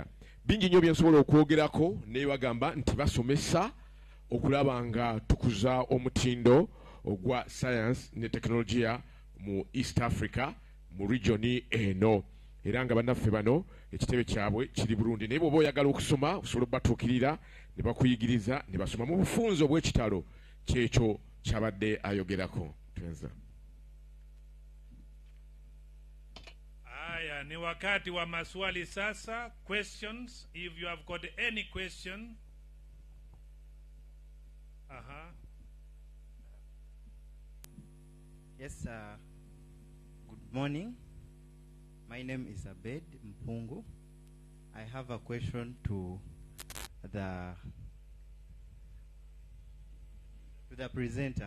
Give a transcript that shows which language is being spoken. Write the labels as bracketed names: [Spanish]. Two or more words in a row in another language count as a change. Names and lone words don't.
[Ganda] Bingi nnyo byensobola okwogerako, naye bagamba nti basomesa okulaba nga tukuza omutindo ogwa science ne tekinologiya mu East Africa, mu regioni eno, era nga bannaffe bano ekitebe kyabwe kiri Burundi. Naye bw'oba oyagala okusoma osobola okubatuukirira ne bakuyigiriza ne basoma mu bufunzo obw'ekitalo kyekyo kyabadde ayogerako. Twenza. [Swahili] Haya, ni wakati wa maswali sasa. [English] Questions, if you have got any question. Yes, good morning. My name is Abed Mpungu. I have a question to the presenter.